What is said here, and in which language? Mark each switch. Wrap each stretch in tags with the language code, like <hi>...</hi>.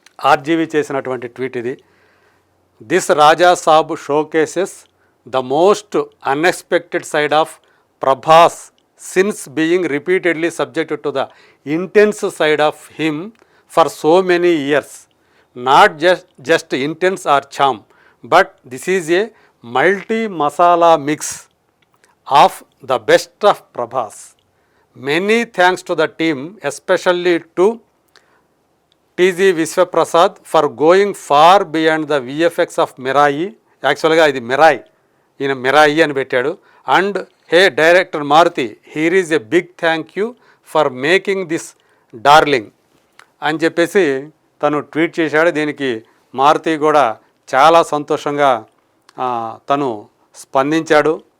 <te>RGV చేసినటువంటి tweet ఇది.</te> <en>This Raja Saab showcases the most unexpected side of Prabhas since being repeatedly subjected to the intense side of him for so many years. Not just intense or charm, but this is a multi-masala mix of the best of Prabhas. Many thanks to the team, especially to TG Vishwaprasad for going far beyond the VFX of Mirai. Actually,</en> <te>ఇది మిరాయి, ఈయన మిరాయి అని పెట్టాడు.</te> <en>and hey director Maruthi, here is a big thank you for making this darling</en> <te>అని చెప్పేసి తను tweet చేశాడు. దీనికి మారుతి కూడా చాలా సంతోషంగా తను స్పందించాడు.</te>